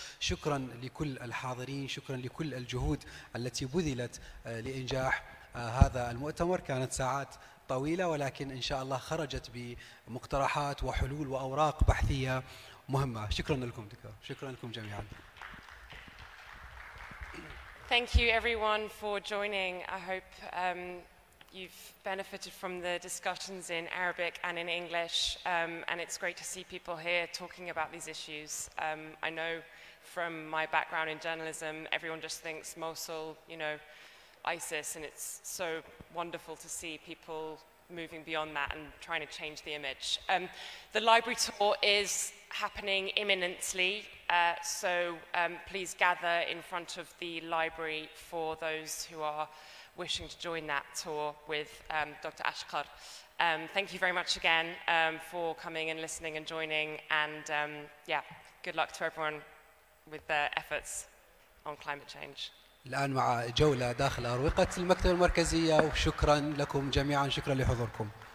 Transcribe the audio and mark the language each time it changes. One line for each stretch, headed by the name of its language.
Arabic: شكرا لكل الحاضرين، شكرا لكل الجهود التي بذلت لإنجاح هذا المؤتمر. كانت ساعات طويلة، ولكن إن شاء الله خرجت بمقترحات وحلول وأوراق بحثية مهمة. شكرا لكم دكتور، شكرا لكم جميعا.
English: Thank you everyone for joining. I hope you've benefited from the discussions in Arabic and in English, and it's great to see people here talking about these issues. I know from my background in journalism, everyone just thinks Mosul, you know, ISIS, and it's so wonderful to see people moving beyond that and trying to change the image. The library tour is happening imminently, so please gather in front of the library for those who are wishing to join that tour with Dr. Ashqar. Thank you very much again for coming and listening and joining, and yeah, good luck to everyone with their efforts on climate change.
Arabic: الآن مع جولة داخل أروقة المكتبة المركزية، وشكرا لكم جميعا، شكرا لحضوركم.